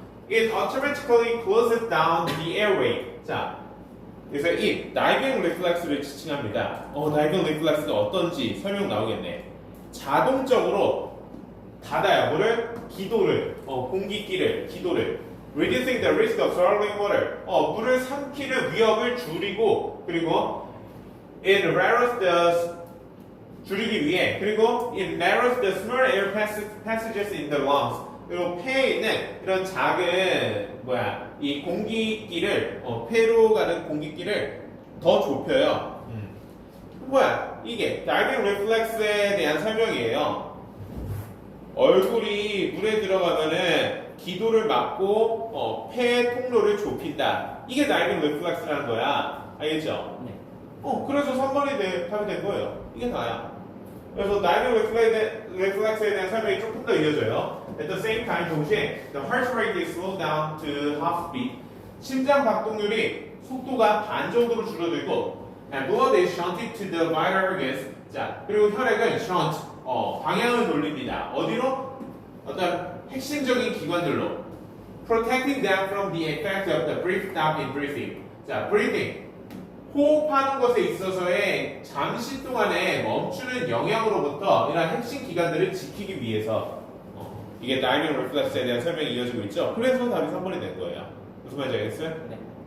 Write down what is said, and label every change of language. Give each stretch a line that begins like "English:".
English: It automatically closes down the airway.
Korean: 자, 그래서 이 다이빙 리플렉스를 지칭합니다. 다이빙 리플렉스가 어떤지 설명 나오겠네. 자동적으로 닫아요. 뭐를? 기도를, 공기끼를, 기도를.
English: Reducing the risk of swallowing water.
Korean: 물을 삼키는 위협을 줄이고, 그리고
English: it narrows the
Korean: 줄이기 위해, 그리고
English: it narrows the small air passages in the lungs.
Korean: 그리고 폐에 있는 이런 작은 이 공기끼를 폐로 가는 공기끼를 더 좁혀요. 이게 다이빙 리플렉스에 대한 설명이에요. 얼굴이 물에 들어가면은 기도를 막고 폐 통로를 좁힌다. 이게 다이빙 리플렉스라는 거야. 알겠죠? 네. 그래서 3번이 답이 된 거예요. 이게 다야. 그래서 다이빙 리플렉스에 대한 설명이 조금 더 이어져요.
English: At the same time,
Korean: 동시에
English: the heart rate is slowed down to half beat.
Korean: 심장 박동률이 속도가 반 정도로 줄어들고
English: and blood is shunted to the vital organs.
Korean: 자, 그리고 혈액은 shunt, 방향을 돌립니다. 어디로? 어떤 핵심적인 기관들로
English: protecting them from the effect of the brief stop in breathing.
Korean: 자, breathing 호흡하는 것에 있어서의 잠시 동안의 멈추는 영향으로부터 이런 핵심 기관들을 지키기 위해서 이게 다이빙 리플렉스에 대한 설명이 이어지고 있죠. 그래서 답이 3번이 된 거예요. 무슨 말인지 알겠어요? 네.